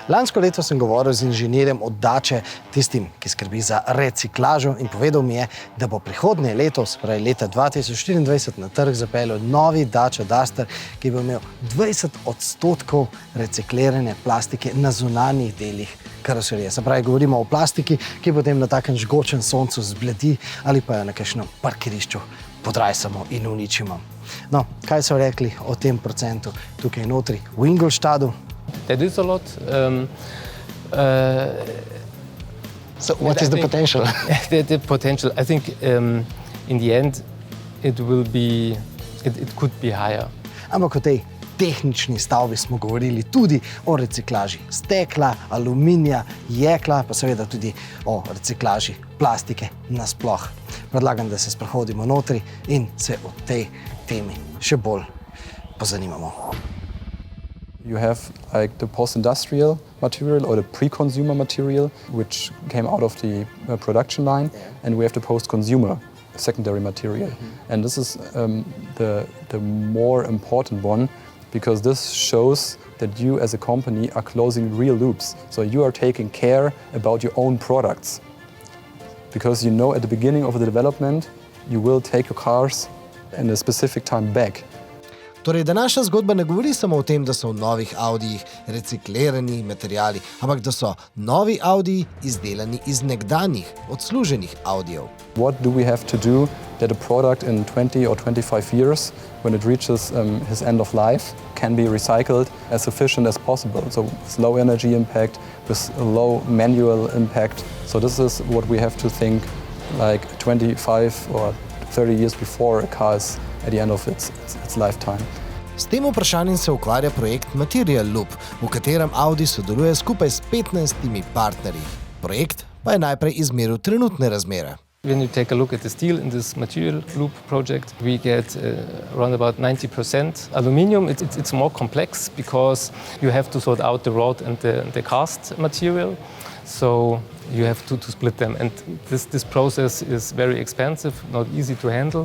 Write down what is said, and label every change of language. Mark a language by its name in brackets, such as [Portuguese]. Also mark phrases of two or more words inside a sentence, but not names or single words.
[Slovenian] Lansko leto sem govoril z inženirjem od Dače, tistim, ki skrbi za reciklažo, in povedal mi je, da bo prihodnje leto, spravi leta 2024, na trg zapeljal novi Dacia Duster, ki bo imel 20% reciklirane plastike na zunanjih delih karoserije. Se pravi, govorimo o plastiki, ki potem na takem žgočem soncu zbledi ali pa jo na kakšnem parkirišču podrajsamo in uničimo. No, kaj so rekli o tem procentu tukaj notri v Ingolstadtu? [English] That is a lot. So what is the potential? The potential, I think in the end it could be higher. [Slovenian] Ampak o tej tehnični stavbi smo govorili tudi o reciklaži stekla, aluminija, jekla, pa seveda tudi o reciklaži plastike nasploh. Predlagam, da se sprehodimo notri in se o tej temi še bolj pozanimamo. [English] You have like the post-industrial material or the pre-consumer material, which came out of the production line, and we have the post-consumer secondary material. And this is the more important one, because this shows that you as a company are closing real loops. So you are taking care about your own products. Because you know at the beginning of the development, you will take your cars in a specific time back. [Slovenian] Torej, današnja zgodba ne govori samo o tem, da so v novih Audijih reciklirani materiali, ampak da so novi Audiji izdelani iz nekdanjih, odsluženih Audijev. [English] What do we have to do that a product in 20 or 25 years, when it reaches his end of life, can be recycled as efficient as possible? So with low energy impact, with low manual impact. So this is what we have to think like 25 or 30 years before a car is at the end of its lifetime. [Slovenian] S tem vprašanjem se ukvarja projekt Material Loop, v katerem Audi sodeluje skupaj s 15 partnerji. Projekt pa je najprej izmeril trenutne razmere. [English] When you take a look at the steel in this Material Loop project, we get around about 90% aluminium. It's more complex because you have to sort out the rod and the cast material. So you have to split them, and this process is very expensive, not easy to handle.